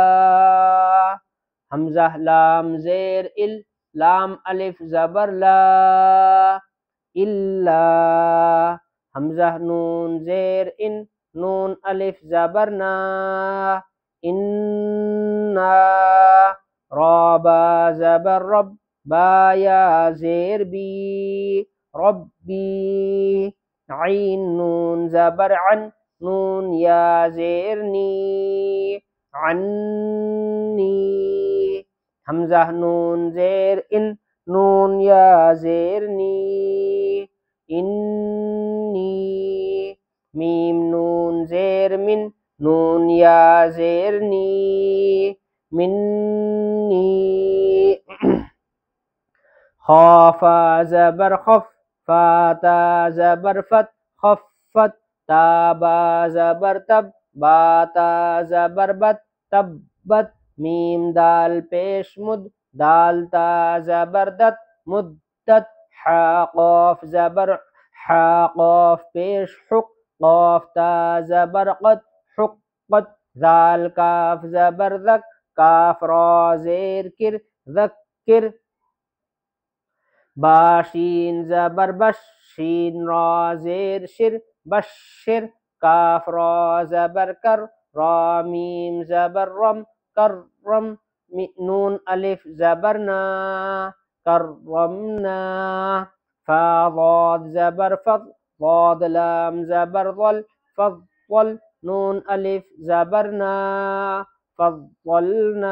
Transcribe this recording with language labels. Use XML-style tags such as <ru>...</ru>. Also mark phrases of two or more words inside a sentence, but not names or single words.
<ur>حمزہ لام زیر ال، لام الف زبر لا، الا۔ حمزہ نون زیر ان، نون الف زبر نا، انا۔ را با زبر رب، با یا زیر بی، ربی۔ عین نون زبر عن، نون یا زیر نی، عنی۔ حمزہ نون زیر ان، نون یا زیر نی، انی۔ میم نون زیر من، نون یا زیر نی، منی۔ خافا زبر خف، فاتا زبر فت، خفت۔ تابا زبر تب، باتا زبر بت، تبت۔ میم دال پیش مد، دال تا زبر دت، مدت۔ حا قاف زبر حا، قاف پیش حق، قاف تا زبر قد، حقت۔ ذال کاف زبر ذک، کاف را زیر کر، ذکر۔ باشین زبر بش، شین را زیر شر، بشر۔ کاف را زبر کر، را میم زبر رم، کرم۔ نون الف زبر نا، کرمنا۔ فا ضاد زبر فض، ضاد لام زبر ظل، فضل۔ نون الف زبر نا، فضلنا۔</ur>